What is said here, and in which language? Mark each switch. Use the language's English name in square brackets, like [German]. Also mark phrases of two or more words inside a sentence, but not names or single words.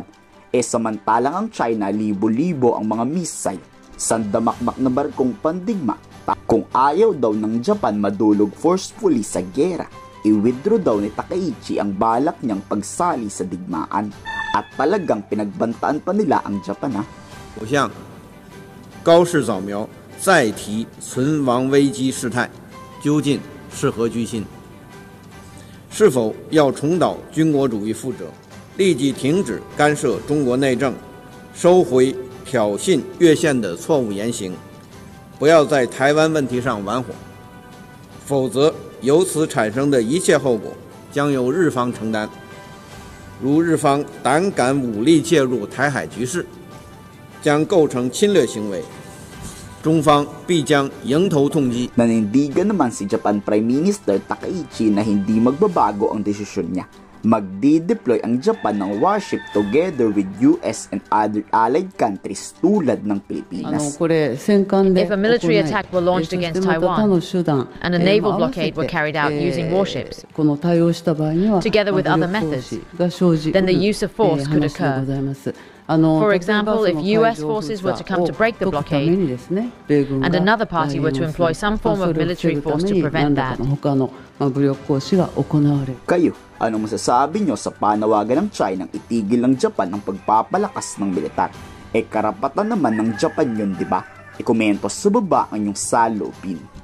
[Filipino] Samantalang ang China, libo-libo ang mga missile, sandamakmak na barkong pandigma. Kung ayaw daw ng Japan madulog forcefully sa gera, i-withdraw daw ni Takaichi ang balak niyang pagsali sa digmaan. At talagang pinagbantaan pa nila ang Japan, ha? [Chinese] 我向高市早苗再提存亡危机事态，究竟是何居心？是否要重蹈军国主义覆辙，立即停止干涉中国内政，收回挑衅越线的错误言行，不要在台湾问题上玩火，否则由此产生的一切后果将由日方承担。如日方胆敢武力介入台海局势，将构成侵略行为。中方必将迎头痛擊. [Filipino] Nanindigan naman si Japan [English] Prime Minister [Filipino] Takaichi na hindi magbabago ang desisyon niya. Magdi-deploy ang Japan ng warship [English] together with US and other allied countries [Filipino] tulad ng Pilipinas. [English] If a military attack were launched against Taiwan and a naval blockade were carried out using warships, together with other methods, then the use of force could occur. For example, if US forces were to come to break the blockade and another party were to employ some form of military force to prevent that. [Filipino] Kayo, anong masasabi nyo sa panawagan ng China ng itigil ng Japan ang pagpapalakas ng militar? Karapatan naman ng Japan yun, di ba? Ikomento sa baba ang inyong saloobin.